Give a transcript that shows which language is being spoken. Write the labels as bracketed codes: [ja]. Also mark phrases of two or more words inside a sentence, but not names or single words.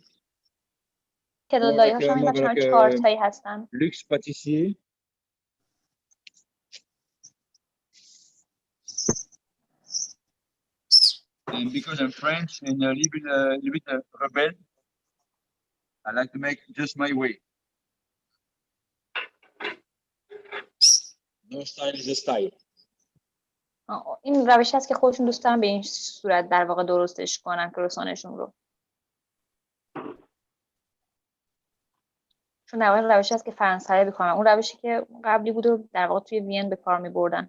[fa] تعداد لایه‌هاش هم بچه‌ها 4 تایی هستن. [fr] Luxe pâtissier. [en] And because I'm French and a little bit rebel, I like to make just my way. No style is a style. [fa] این روشی هست که خودشون دوست دارن به این صورت در واقع درستش کنن کروسانشون رو. چون در واقع روشی هست که فرانسوی می‌کنن. اون روشی که قبلی بود و در واقع توی وین به کار می‌بردن.